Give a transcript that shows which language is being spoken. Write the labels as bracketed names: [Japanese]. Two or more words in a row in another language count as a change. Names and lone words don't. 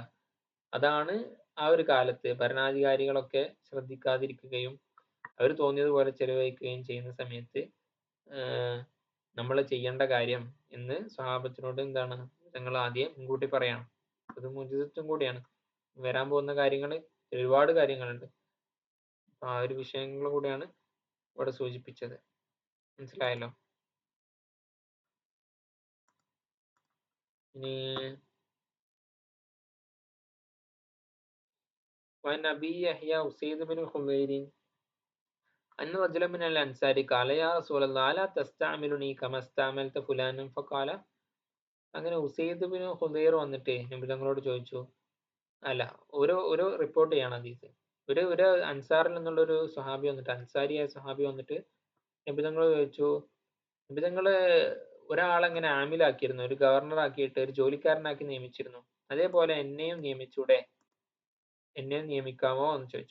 [Malayalam] അതാണ് ആ ഒരു കാലത്ത് ഭരണാധികാരികളൊക്കെ ശ്രദ്ധിക്കാതിരിക്കുകയും അവർ തോന്നിയതുപോലെ ചെലവഴിക്കുകയും ചെയ്യുന്ന സമയത്ത് നമ്മൾ ചെയ്യേണ്ട കാര്യം എന്ന് സ്വഹാബത്തിനോട് എന്താണ് ഞങ്ങൾ ആദ്യം മുൻകൂട്ടി പറയണം. അത് മുജിസത്തും കൂടിയാണ്. വരാൻ പോകുന്ന കാര്യങ്ങൾ ഒരുപാട് കാര്യങ്ങളുണ്ട്. ആ ഒരു വിഷയങ്ങൾ കൂടിയാണ് ഇവിടെ സൂചിപ്പിച്ചത്. മനസ്സിലായല്ലോ? ഇനി [Arabic] وعن أبي يحيى أسيد بن خضير أن رجلا من الأنصار قال يا رسول الله ألا تستعملني كما استعملت فلانا فقال [Malayalam] അങ്ങനെ ഉസൈദ് ബിൻ ഖുദൈർ വന്നിട്ട് നബി തങ്ങളോട് ചോദിച്ചു. അല്ല, ഒരു റിപ്പോർട്ട് ചെയ്യണം ഹദീസ്. ഒരു അൻസാറിൽ നിന്നുള്ള ഒരു സ്വഹാബി വന്നിട്ട്, അൻസാരിയായ സ്വഹാബി വന്നിട്ട് നബി തങ്ങളോട് ചോദിച്ചു, നബി തങ്ങള് ഒരാളെങ്ങനെ ആമിലാക്കിയിരുന്നു, ഒരു ഗവർണർ ആക്കിയിട്ട് ഒരു ജോലിക്കാരനാക്കി നിയമിച്ചിരുന്നു, അതേപോലെ എന്നെയും നിയമിച്ചൂടെ, എന്നെയും നിയമിക്കാമോ എന്ന് ചോദിച്ചു.